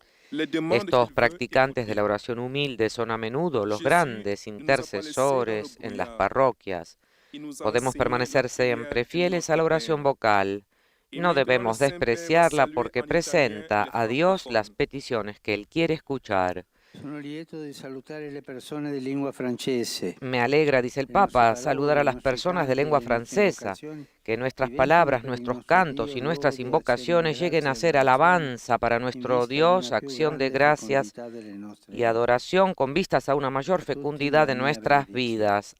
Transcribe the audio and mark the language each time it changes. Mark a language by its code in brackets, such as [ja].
[es] Estos practicantes de la oración humilde son a menudo los grandes intercesores en las parroquias. Podemos permanecer siempre fieles a la oración vocal. No debemos despreciarla porque presenta a Dios las peticiones que Él quiere escuchar. [it] Sono lieto di salutare le persone di lingua francese. [es] Me alegra, dice el Papa, saludar a las personas de lengua francesa, que nuestras palabras, nuestros cantos y nuestras invocaciones lleguen a ser alabanza para nuestro Dios, acción de gracias y adoración con vistas a una mayor fecundidad de nuestras vidas.